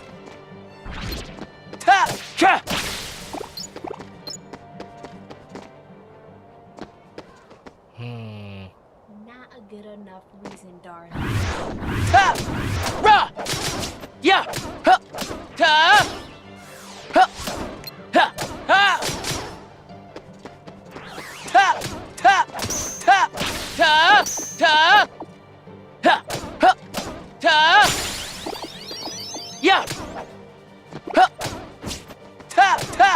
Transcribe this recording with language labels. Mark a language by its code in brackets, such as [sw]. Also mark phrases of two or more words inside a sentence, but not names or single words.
[en] Not a good enough reason, darling. Rah! Yeah! Ha! Ta! Ha! Ha! Ha! Ta! Ta! Ta! Ta! Ta! Ha! Ha! Ta! Yeah! Ha! Ta! Ta!